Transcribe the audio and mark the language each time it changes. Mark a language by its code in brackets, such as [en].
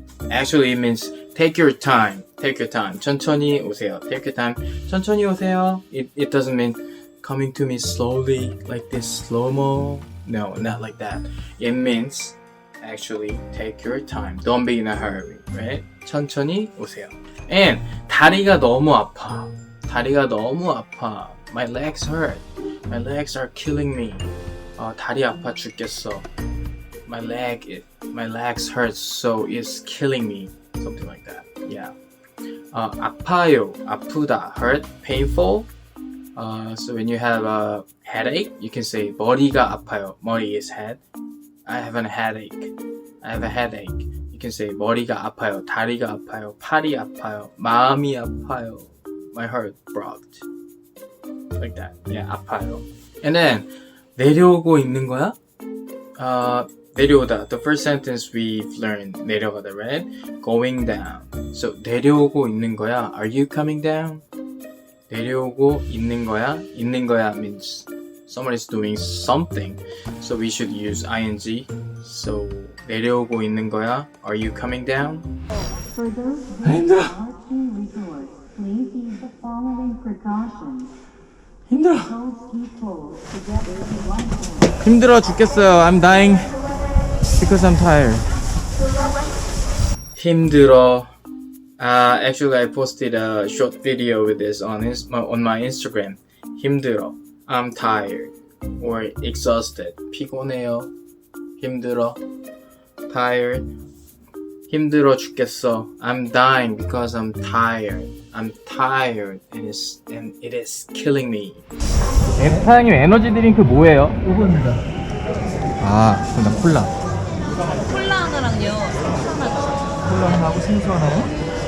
[en] Actually, it means take your time. Take your time. [ko] 천천히 오세요. [en] Take your time. 천천히 오세요. It doesn't mean coming to me slowly like this slow-mo. No, not like that. It means actually take your time. Don't be in a hurry, right? [ko] 천천히 오세요. And 다리가 너무 아파. 다리가 너무 아파. [en] My legs hurt. My legs are killing me. [ko] 다리 아파 죽겠어. [en] My legs hurt, so it's killing me. Something like that. Yeah. [ko] 아파요. 아프다. [en] Hurt. Painful. So when you have a headache, you can say [ko] 머리가 아파요. [en] 머리 is head. I have a headache. I have a headache. You can say [ko] 머리가 아파요. 다리가 아파요. 팔이 아파요. 마음이 아파요. [en] My heart broke. Like that. Yeah, [ko] 아파요. And then 내려오고 있는 거야? 내려오다. [en] The first sentence we've learned [ko] 내려가다, [en] right? Going down. [ko] So 내려오고 있는 거야. [en] Are you coming down? [ko] 내려오고 있는 거야. 있는 거야 [en] means someone is doing something. So we should use ing. [ko] So 내려오고 있는 거야. [en] Are you coming down? For those visiting our ski resort, please use the following precautions. [ko] 힘들어. [en] Hold ski poles together in one hand. [ko] 힘들어 죽겠어요. [en] I'm dying because I'm tired. [ko] 힘들어. [en] Actually, I posted a short video with this on my Instagram. [ko] 힘들어. [en] I'm tired or exhausted. [ko] 피곤해요. [en] 힘들어. Tired. [ko] 힘들어 죽겠어. [en] I'm dying because I'm tired. I'm tired and it is killing me. [ko] 사장님 에너지 드링크 뭐예요? 요겁니다. 아, 그럼 나 콜라. 콜라 하나랑요. 하나 주세요. 콜라 하나 하고 생수 하나요?